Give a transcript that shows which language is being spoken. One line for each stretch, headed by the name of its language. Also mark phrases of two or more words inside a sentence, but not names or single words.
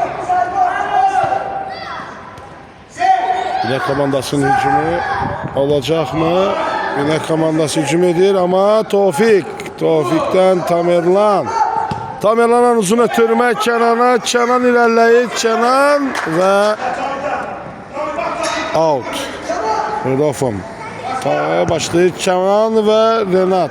Azerbaijani: Binə komandasının hücumu
Turkish: olacak mı?
Azerbaijani: Binə komandası hücum edir ama Tofik. Tofik'ten Tamerlan. Tamerlan'ın uzun ötürme Kenan'a. Kenan ilerleyir. Kenan ve out. Rofun. Başlayır Kenan ve Renat.